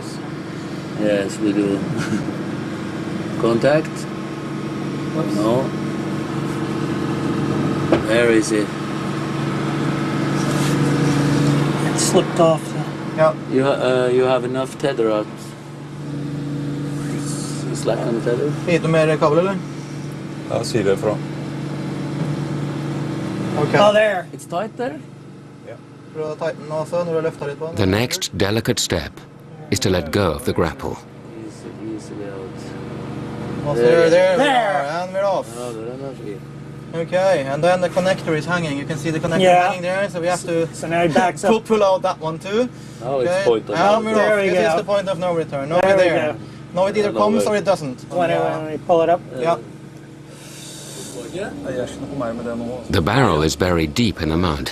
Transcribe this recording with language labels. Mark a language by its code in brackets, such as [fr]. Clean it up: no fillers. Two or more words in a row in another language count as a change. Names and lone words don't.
[en] Yes, we do. Contact. Oops. No. Where is it? It slipped off. Yeah. You have enough tether out. Slack on the tether. [no] Lite mer kabel, eller? Ja, si det fra. [en] Okay. Oh, there. It's tight there? [no] Prøv å tighten den også, når du har løftet litt på den. [en] The next delicate step is to let go of the grapple. Easily out. Also, there we are, and we're off. [sv] Ja, det är fint. [en] Okay, and then the connector is hanging. You can see the connector hanging there, so we have to pull out that one too. Now it's point of and we're there off. We This go. is the point of no return. Now we're there. Now it either comes or it doesn't. When we pull it up? Yeah. The barrel is buried deep in the mud.